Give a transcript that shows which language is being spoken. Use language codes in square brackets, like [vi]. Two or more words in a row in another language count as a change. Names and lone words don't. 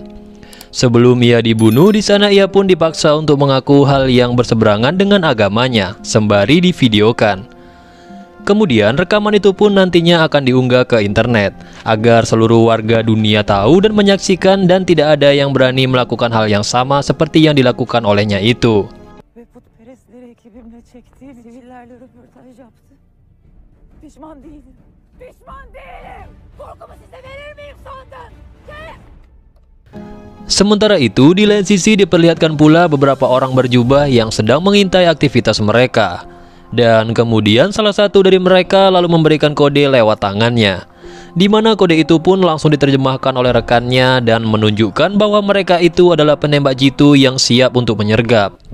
[id] Sebelum ia dibunuh, di sana ia pun dipaksa untuk mengaku hal yang berseberangan dengan agamanya, sembari divideokan. Kemudian rekaman itu pun nantinya akan diunggah ke internet, agar seluruh warga dunia tahu dan menyaksikan, dan tidak ada yang berani melakukan hal yang sama seperti yang dilakukan olehnya itu. [tr] Ekibimle çektiğim sivillerle röportaj yaptı. Pişman değilim. Pişman değilim. Korkumu size verir miyim sandın? [id] Sementara itu, di lain sisi diperlihatkan pula beberapa orang berjubah yang sedang mengintai aktivitas mereka. Dan kemudian salah satu dari mereka lalu memberikan kode lewat tangannya, di mana kode itu pun langsung diterjemahkan oleh rekannya dan menunjukkan bahwa mereka itu adalah penembak jitu yang siap untuk menyergap.